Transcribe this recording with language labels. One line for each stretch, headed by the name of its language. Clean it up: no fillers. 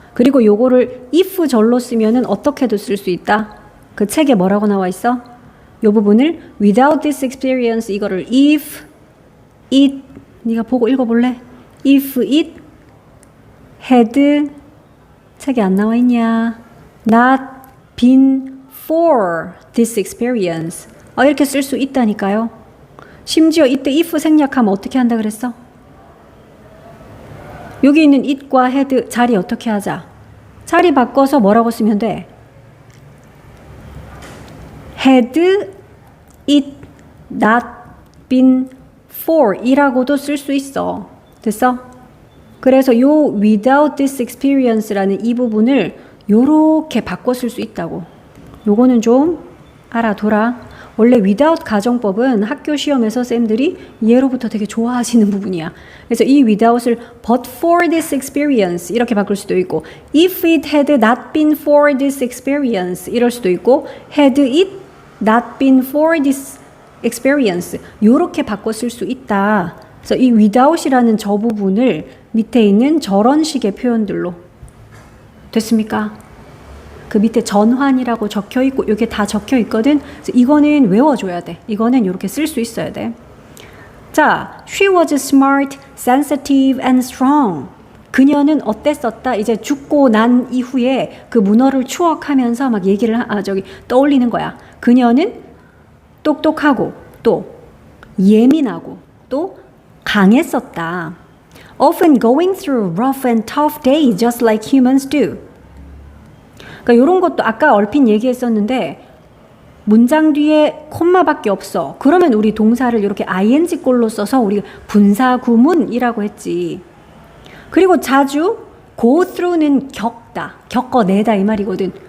Korean: 그리고 요거를 if 절로 쓰면은 어떻게도 쓸 수 있다. 그 책에 뭐라고 나와 있어? 요 부분을
English: without this experience
Korean: 이거를
English: if it
Korean: 네가 보고 읽어볼래?
English: if it had
Korean: 책에 안 나와 있냐?
English: not been for this experience
Korean: 이렇게 쓸 수 있다니까요. 심지어 이때 if 생략하면 어떻게 한다 그랬어? 여기 있는 it과 had 자리 어떻게 하자? 자리 바꿔서 뭐라고 쓰면 돼?
English: had it not been for
Korean: 이라고도 쓸 수 있어. 됐어? 그래서 요
English: without this experience
Korean: 라는 이 부분을 요렇게 바꿔 쓸 수 있다고. 요거는 좀 알아둬라. 원래 without 가정법은 학교 시험에서 쌤들이 예로부터 되게 좋아하시는 부분이야. 그래서 이
English: without을 but for this experience
Korean: 이렇게 바꿀 수도 있고
English: if it had not been for this experience
Korean: 이럴 수도 있고
English: had it not been for this experience
Korean: 이렇게 바꿔 쓸 수 있다. 그래서 이 without이라는 저 부분을 밑에 있는 저런 식의 표현들로 됐습니까? 그 밑에 전환이라고 적혀 있고 이게 다 적혀 있거든. 그래서 이거는 외워줘야 돼. 이거는 이렇게 쓸 수 있어야 돼.
English: 자, she was smart, sensitive and strong.
Korean: 그녀는 어땠었다? 이제 죽고 난 이후에 그 문어를 추억하면서 막 얘기를 떠올리는 거야. 그녀는 똑똑하고 또 예민하고 또 강했었다.
English: Often going through rough and tough days just like humans do.
Korean: 그러니까 이런 것도 아까 얼핏 얘기했었는데 문장 뒤에 콤마밖에 없어. 그러면 우리 동사를 이렇게 ing꼴로 써서 우리 분사구문이라고 했지. 그리고 자주 go through는 겪다, 겪어내다 이 말이거든.